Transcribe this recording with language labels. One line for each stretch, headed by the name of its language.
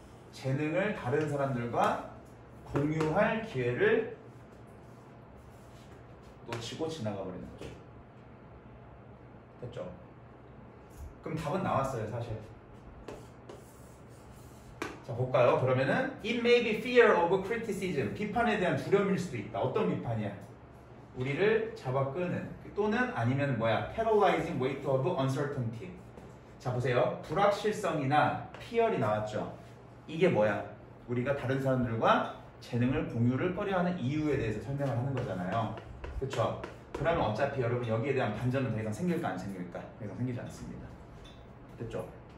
Korean: 재능을 다른 사람들과 공유할 기회를 놓치고 지나가 버리는 거죠. 됐죠? 그럼 답은 나왔어요, 사실. 자, 볼까요? 그러면은
English: It may be fear of criticism.
Korean: 비판에 대한 두려움일 수도 있다. 어떤 비판이야? 우리를 잡아끄는 또는 아니면 뭐야?
English: paralyzing weight of uncertainty.
Korean: 자 보세요. 불확실성이나 피열이 나왔죠. 이게 뭐야? 우리가 다른 사람들과 재능을 공유를 꺼려하는 이유에 대해서 설명을 하는 거잖아요. 그렇죠? 그러면 어차피 여러분 여기에 대한 반전은 더 이상 생길까 안 생길까? 더 이상 생기지 않습니다. 됐죠?